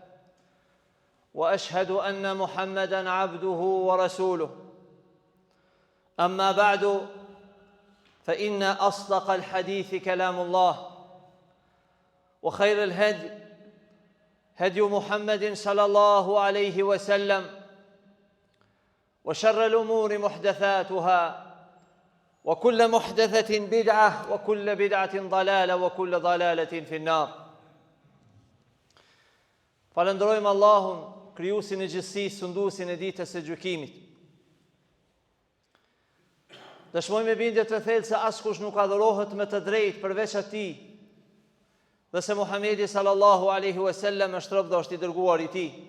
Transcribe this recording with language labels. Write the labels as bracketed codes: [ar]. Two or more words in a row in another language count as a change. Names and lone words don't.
[ar] واشهد ان محمدا عبده ورسوله اما بعد فان اصدق الحديث كلام الله وخير الهدي هدي محمد صلى الله عليه وسلم وشر الامور محدثاتها وكل محدثة بدعة وكل بدعة ضلالة وكل ضلالة في النار. [sq] Falënderojmë Allahun, krijuesin e gjithësisë, sunduesin e ditës së gjykimit. Dëshmoj me bindje të thellë se askush nuk adhurohet me të drejtë përveç Atij, dhe se Muhamedi sallallahu alaihi wasallam është rob dhe është i dërguar i Tij.